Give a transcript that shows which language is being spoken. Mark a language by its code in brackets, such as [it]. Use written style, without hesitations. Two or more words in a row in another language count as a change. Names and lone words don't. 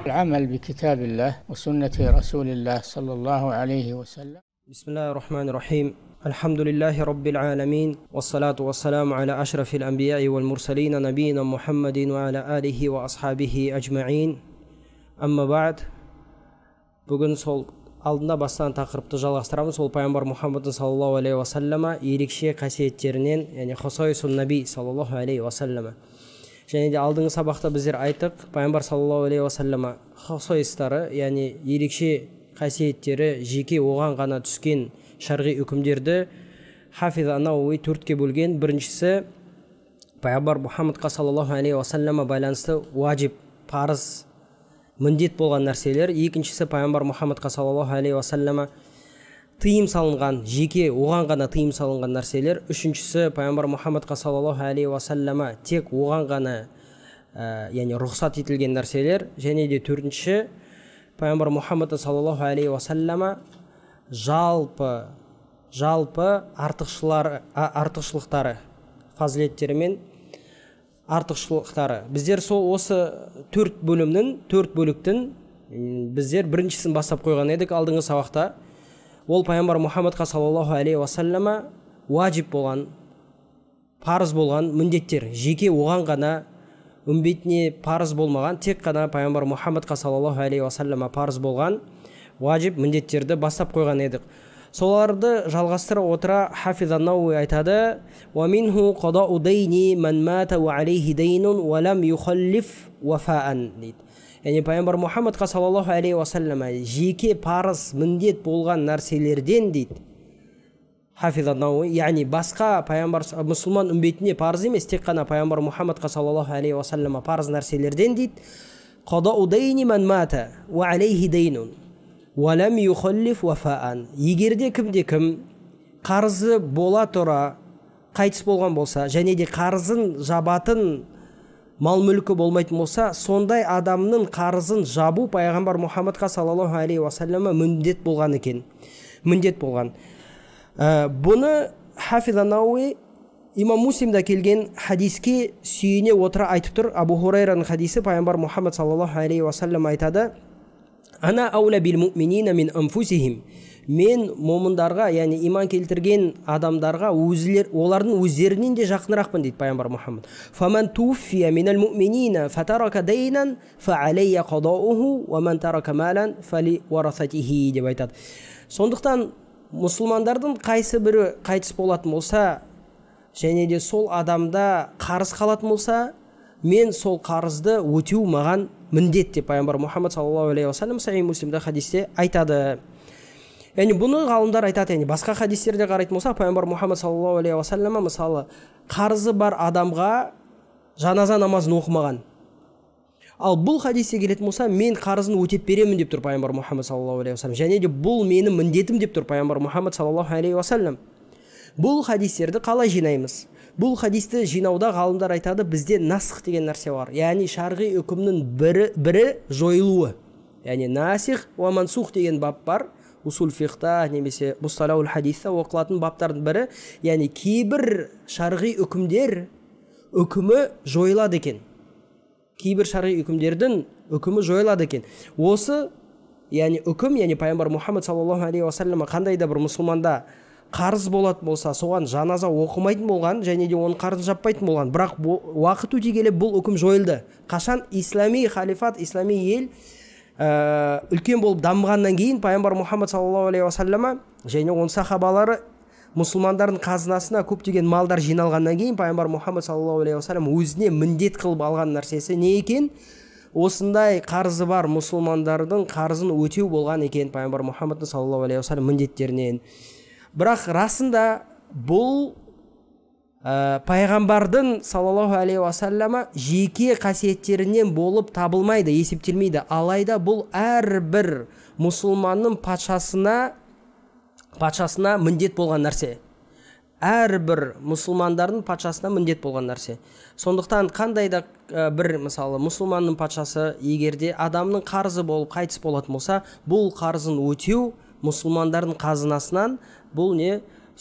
[ar] العمل بكتاب الله وسنة رسول الله صلى الله عليه وسلم. بسم الله الرحمن الرحيم. الحمد لله رب العالمين، والصلاة والسلام على أشرف الأنبياء والمرسلين نبينا محمد وعلى آله وأصحابه أجمعين. أما بعد، [kk] бүгін сол алдында бастан тақырыпты жалғастырамыз. Сол пайғамбар Мұхаммад [ar] صلى الله عليه وسلم [kk] ерекше қасиеттерінен, яғни [ar] خصائص النبي صلى الله عليه وسلم. [kk] Және де алдыңғы сабақта біздер айттық, пайғамбар [ar] صلى الله عليه وسلم [kk] хосойстары, яғни ерекше қасиеттері, жеке оған ғана түскен шарғи үкімдерді Хафиз ан-Науи төртке бөлген. Біріншісі, пайғамбар Мұхаммадқа [ar] صلى الله عليه وسلم [kk] байланысты уажиб, парыз, міндет болған нәрселер. Екіншісі, пайғамбар Мұхаммадқа [ar] صلى الله عليه وسلم [kk] тыйым салынған, жеке оған ғана тыйым салынған нәрселер. Үшіншісі, пайғамбар Мұхаммадқа [ar] صلى الله عليه وسلم [kk] тек оған ғана яғни рұқсат етілген нәрселер. Және де төртінші, пайғамбар Мұхаммад [ar] صلى الله عليه وسلم [kk] жалпы артықшылықтары, фазилеттері мен артықшылықтары. Біздер сол осы төрт бөліктің біздер біріншісін бастап қойған едік алдыңғы сабақта. Ол пайғамбар Мұхаммадқа [ar] صلى الله عليه وسلم [kk] уажиб болған, парыз болған міндеттер, жеке оған ғана үмбетіне парыз болмаған, тек қана пайғамбар Мұхаммадқа [ar] صلى الله عليه وسلم [kk] парыз болған уажиб міндеттерді бастап қойған едік. Соларды жалғастыра отыра Хафиз ан-Науи айтады: [ar] "ومنه قضاء دين من مات وعليه دين ولم يخلف وفاء" [kk] дейді. Яғни пайғамбар Мұхаммадқа [ar] صلى الله عليه وسلم [kk] жеке парыз міндет болған нәрселерден дейді Хафиз ан-Науи, яғни басқа пайғамбар мұсылман үмбетіне парыз емес, тек қана пайғамбар Мұхаммадқа [ar] صلى الله عليه وسلم [kk] парыз нәрселерден дейді [ar] قضاء دين من مات وعليه دين ولم يخلف وفاء. [kk] Егерде кім қарызы бола тұра қайтыс болған болса, және де қарызын жабатын мал мүлкі болмайтын болса, сондай адамның қарызын жабу пайғамбар Мұхаммадқа [ar] صلى الله عليه وسلم [kk] міндет болған екен. Міндет болған. Бұны Хафиз ан-Науи имам Муслимда келген хадиске сүйене отыра айтып тұр. Абу Хурайраның хадисі, пайғамбар Мұхаммад [ar] صلى الله عليه وسلم [kk] айтады: [ar] "أنا أولى بالمؤمنين من أنفسهم". [kk] Мен момындарға, яғни иман келтірген адамдарға олардың өздерінен де жақынырақпын дейді пайғамбар Мұхаммад. [ar] "فمن توفي من المؤمنين فترك دينا فعلي قضاؤه ومن ترك مالا فلورثته" [kk] деп айтады. Сондықтан мұсылмандардың қайсы бірі қайтыс болатын болса, және де сол адамда қарыз қалатын болса, мен сол қарызды өтеу маған міндет деп пайғамбар Мұхаммад [ar] صلى الله عليه وسلم [kk] Сахих Муслимда хадисте айтады. Яғни бұны ғалымдар айтады, яғни басқа хадистерде қарайтын болса, пайғамбар Мұхаммад [ar] صلى الله عليه وسلم [kk] мысалы қарызы бар адамға жаназа намазын оқымаған. Ал бұл хадисте келетін болса, мен қарызын өтеп беремін деп тұр пайғамбар Мұхаммад [ar] صلى الله عليه وسلم. [kk] Және де бұл менің міндетім деп тұр пайғамбар Мұхаммад [ar] صلى الله عليه وسلم. [kk] Бұл хадистерді қалай жинаймыз? Бұл хадисті жинауда ғалымдар айтады, бізде насх деген нәрсе бар. Яғни шарғи үкімнің бірі жойылуы. Яғни [ar] ناسخ ومنسوخ [kk] деген бап бар. Усул фиқта немесе мусталаул хадисте оқылатын баптардың бірі. Яғни кейбір шарғи үкімі жойылады екен. Кейбір шарғи үкімдердің үкімі жойылады екен. Осы яғни үкім, яғни пайғамбар Мұхаммад [ar] صلى الله عليه وسلم [kk] қандай да бір мұсылманда қарыз болатын болса, соған жаназа оқымайтын болған, және де оның қарызын жаппайтын болған. Бірақ уақыт өте келе бұл үкім жойылды. Қашан ислами халифат, ислами ел үлкен болып дамығаннан кейін пайғамбар Мұхаммад [ar] صلى الله عليه وسلم [kk] және оның сахабалары мұсылмандардың қазынасына көптеген малдар жиналғаннан кейін пайғамбар Мұхаммад [ar] صلى الله عليه وسلم [kk] өзіне міндет қылып алған нәрсесі не екен? Осындай қарызы бар мұсылмандардың қарызын өтеу болған екен пайғамбар Мұхаммад [ar] صلى الله عليه وسلم [kk] міндеттерінен. Бірақ расында бұл пайғамбардың [ar] صلى الله عليه وسلم [kk] жеке қасиеттерінен болып табылмайды, есептелмейді. Алайда бұл әрбір мұсылманның патшасына міндет болған нәрсе. Әрбір мұсылмандардың патшасына міндет болған нәрсе. Сондықтан қандай да бір мысалы мұсылманның патшасы егерде адамның қарызы болып қайтыс болатын болса, бұл қарызын өтеу мұсылмандардың қазынасынан бұл не?